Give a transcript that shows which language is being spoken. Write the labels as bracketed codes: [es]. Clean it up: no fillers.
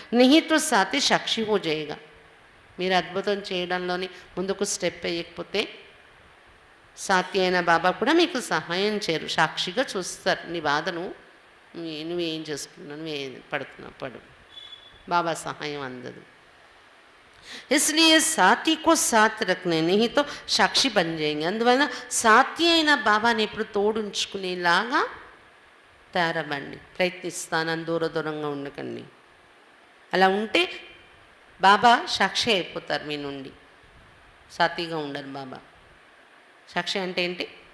[hi] నిహితో సాథి సాక్షి హో జాయేగా. [te] మీరు అద్భుతం చేయడంలోని ముందుకు స్టెప్ వేయకపోతే సాథి అయిన బాబా కూడా మీకు సహాయం చేయరు, సాక్షిగా చూస్తారు. నీ బాధను నువ్వేం చేసుకున్నావు, నువ్వేం పడుతున్నావు పడు, బాబా సహాయం అందదు. [hi] इसलिए साथी को साथ रखने नहीं तो साक्षी बन जाएंगे. [te] అందువల్ల సాథి అయిన బాబాని ఎప్పుడు తోడుంచుకునేలాగా తయారవ్వండి. ప్రయత్నిస్తానని దూరంగా ఉండకండి. అలా ఉంటే బాబా సాక్షి అయిపోతారు మీ నుండి. సాథిగా ఉండరు బాబా. సాక్షి అంటే ఏంటి?